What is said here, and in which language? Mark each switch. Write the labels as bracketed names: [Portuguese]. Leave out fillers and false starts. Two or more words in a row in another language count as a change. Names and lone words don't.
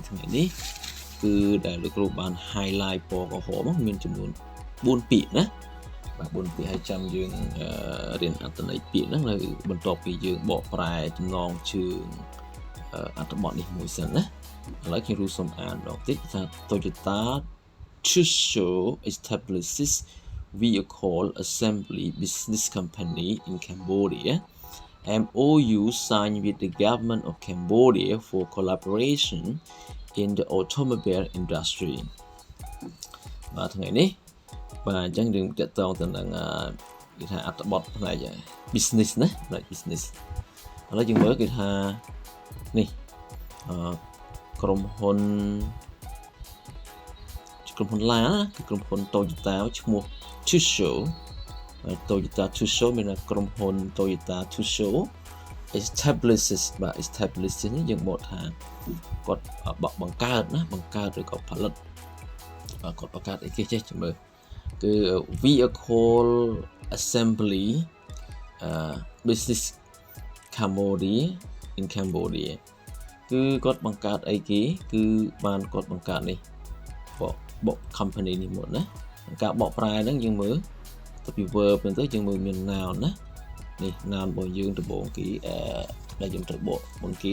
[Khmer] ថ្ងៃនេះគឺដែលលោកគ្រូបាន highlight ពណ៌ក្រហមមានចំនួន4ពាក្យណាបាទ4ពាក្យឲ្យចាំយើងរៀនអត្ថន័យពាក្យហ្នឹងនៅបន្ទាប់ពីយើងបកប្រែចំណងជើងអត្ថបទនេះមួយសិនណាឥឡូវខ្ញុំសូមអានម្ដងទៀតថា [English] Toyota Tsusho establishes vehicle assembly business company in Cambodia. MOU signed with the government of Cambodia for collaboration in the automobile industry. [Khmer] បាទថ្ងៃនេះបាទអញ្ចឹងយើងតកតងទៅនឹងគេថាអត្ថបទផ្នែក business ណាផ្នែក business ឥឡូវយើងមើលគេថានេះក្រុមហ៊ុន ឡាគឺក្រុមហ៊ុន Toyota ឈ្មោះ Tsusho Toyota Tsusho មានក្រុមហ៊ុន Toyota Tsusho establishes បាទ establishes នេះយើងបកថាគាត់បង្កើតណាបង្កើតឬក៏ផលិតគាត់បង្កើតអីគេចេះមើលគឺ [English] vehicle assembly business Cambodia in Cambodia [Khmer] គឺគាត់បង្កើតអីគេគឺបានគាត់បង្កើតនេះបក company នេះមកណាការបកប្រែហ្នឹងយើងមើលទៅពី verb ហ្នឹងទៅយើងមើលមាន noun ណានេះ noun របស់យើងដំបូងគេដែលយើងត្រូវបកមុនគេ